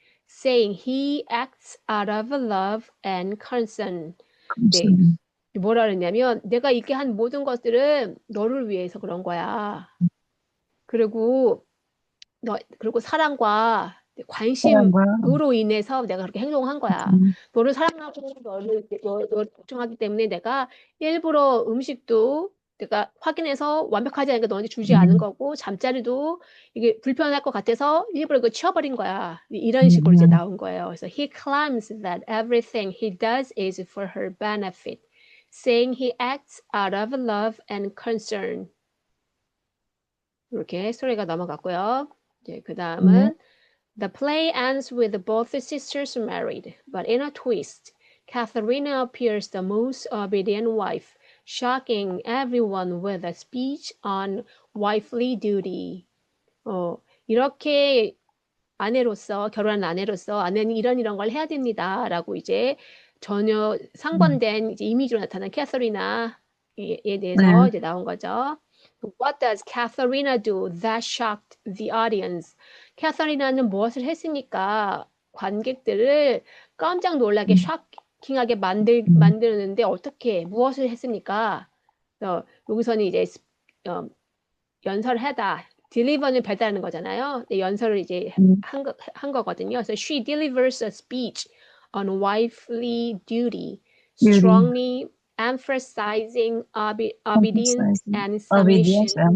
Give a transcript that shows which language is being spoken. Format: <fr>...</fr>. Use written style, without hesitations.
<en>saying he acts out of love and concern.</en> <ko>네. 뭐라 그랬냐면 내가 이렇게 한 모든 것들은 너를 위해서 그런 거야. 그리고 사랑과 관심으로 인해서 내가 그렇게 행동한 거야. 너를 사랑하고 너를 걱정하기 때문에 내가 일부러 음식도 내가 확인해서 완벽하지 않으니까 너한테 주지 않은 거고 잠자리도 이게 불편할 것 같아서 일부러 이거 치워버린 거야. 이런 식으로 이제 나온 거예요. 그래서</ko> <en>he claims that everything he does is for her benefit, saying he acts out of love and concern.</en> <ko>이렇게 스토리가 넘어갔고요. 이제 그 다음은</ko> <en>The play ends with both sisters married, but in a twist, Katharina appears the most obedient wife, shocking everyone with a speech on wifely duty.</en> <ko>이렇게 결혼한 아내로서 아내는 이런 걸 해야 됩니다라고 이제 전혀 상반된 이제 이미지로 나타난 캐서리나에 대해서 이제 나온 거죠.</ko> <en>What does Katharina do that shocked the audience?</en> <ko>캐서리나는 무엇을 했습니까? 관객들을 깜짝 놀라게 킹하게 만드는데 무엇을 했습니까? 여기서는 이제 연설을 하다, deliver는 배달하는 거잖아요. 연설을 이제 한 거거든요. 그래서</ko> <en>she delivers a speech on wifely duty, strongly emphasizing obedience and submission.</en>